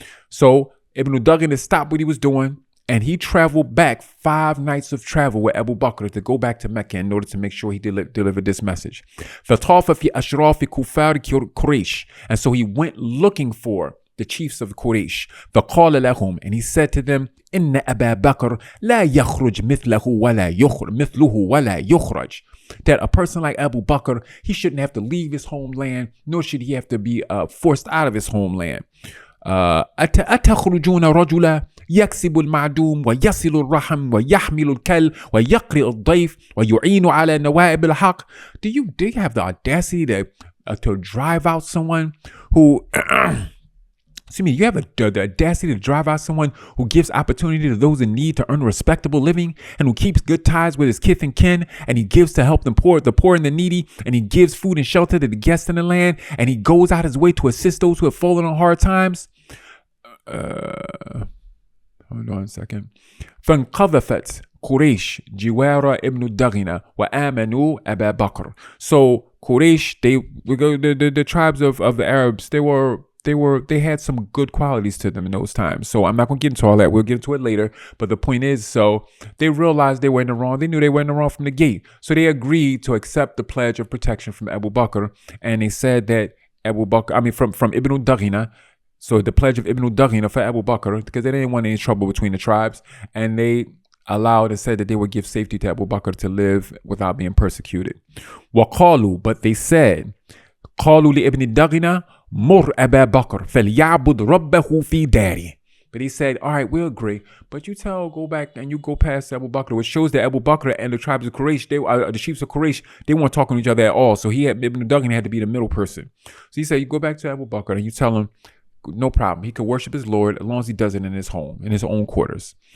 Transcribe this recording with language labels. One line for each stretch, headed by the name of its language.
English: So Ibn Daghin stopped what he was doing, and he traveled back 5 nights of travel with Abu Bakr to go back to Mecca in order to make sure he delivered this message.
Arabic: فطاف في أشراف كفار قريش,
English: and so he went looking for the chiefs of Quraysh.
Arabic: فقال لهم,
English: and he said to them,
Arabic: إن أبا بكر لا يخرج مثله ولا يخرج.
English: That a person like Abu Bakr, he shouldn't have to leave his homeland, nor should he have to be forced out of his homeland.
Arabic: أتخرجون رجلا يكسب المعدوم ويصل الرحم ويحمل الكل ويقرئ الضيف ويعين على نوائب الحق.
English: Do you have the audacity to drive out someone who you have the audacity to drive out someone who gives opportunity to those in need to earn a respectable living, and who keeps good ties with his kith and kin, and he gives to help the poor and the needy, and he gives food and shelter to the guests in the land, and he goes out his way to assist those who have fallen on hard times. Hold on a second.
Arabic: فانقذفت قريش جوار ابن الدغنة وآمنوا أبا بكر.
English: So Quraysh, the tribes of the Arabs, they had some good qualities to them in those times. So I'm not going to get into all that. We'll get into it later. But the point is, so they realized they were in the wrong. They knew they were in the wrong from the gate. So they agreed to accept the pledge of protection from Abu Bakr. And they said that from Ibn Daghina. So the pledge of Ibn Daghina for Abu Bakr, because they didn't want any trouble between the tribes. And they allowed and said that they would give safety to Abu Bakr to live without being persecuted.
Arabic: وقالوا,
English: but they said,
Arabic: قالوا لابن دغنة مر أبا بكر فليعبد ربه في داره.
English: But he said, all right, we'll agree, but you go back and you go past Abu Bakr, which shows that Abu Bakr and the tribes of Quraysh, the chiefs of Quraysh, they weren't talking to each other at all. So Ibn Daghin had to be the middle person. So he said, you go back to Abu Bakr and you tell him, no problem, he could worship his Lord as long as he does it in his home, in his own quarters.